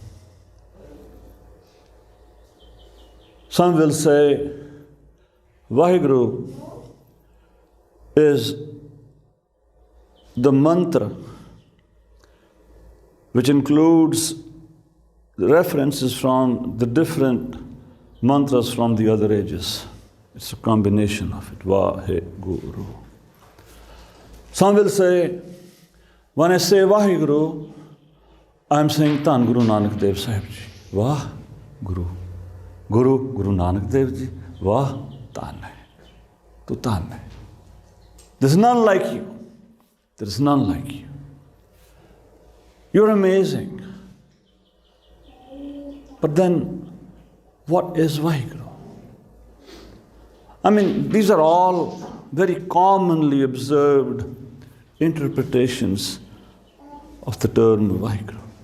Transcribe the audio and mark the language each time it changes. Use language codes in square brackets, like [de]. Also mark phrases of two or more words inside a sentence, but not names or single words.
[en] Some will say Vaheguru is the mantra which includes the references from the different mantras from the other ages. It's a combination of it, Vaheguru. Some will say, when I say Vaheguru, I'm saying Tan Guru Nanak Dev Sahib Ji. Vah Guru. Guru Nanak Dev Ji. [pa] ਵਾਹ ਤਨ ਹੈ। ਤੂ ਤਨ ਹੈ. [en] There's none like you. There is none like you. You're amazing. But then, what is Vaheguru? I mean, these are all very commonly observed interpretations of the term Vaheguru.